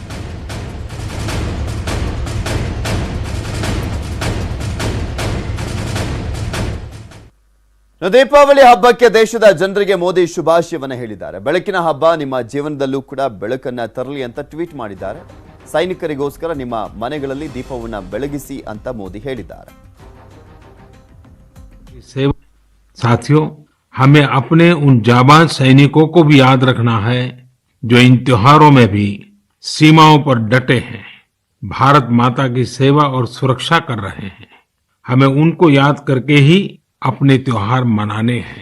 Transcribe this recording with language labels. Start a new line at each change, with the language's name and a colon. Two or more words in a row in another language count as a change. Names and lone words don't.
Kannada: ದೀಪಾವಳಿ ಹಬ್ಬಕ್ಕೆ ದೇಶದ ಜನರಿಗೆ ಮೋದಿ ಶುಭಾಶಯವನ್ನು ಹೇಳಿದ್ದಾರೆ. ಬೆಳಕಿನ ಹಬ್ಬ ನಿಮ್ಮ ಜೀವನದಲ್ಲೂ ಕೂಡ ಬೆಳಕನ್ನ ತರಲಿ ಅಂತ ಟ್ವೀಟ್ ಮಾಡಿದ್ದಾರೆ. ಸೈನಿಕರಿಗೋಸ್ಕರ ನಿಮ್ಮ ಮನೆಗಳಲ್ಲಿ ದೀಪವನ್ನು ಬೆಳಗಿಸಿ ಅಂತ ಮೋದಿ ಹೇಳಿದ್ದಾರೆ.
Hindi: साथियों, हमें अपने उन जाबाज सैनिकों को भी याद रखना है जो इन त्योहारों में भी सीमाओं पर डटे हैं, भारत माता की सेवा और सुरक्षा कर रहे हैं. हमें उनको याद करके ही अपने त्योहार मनाने हैं.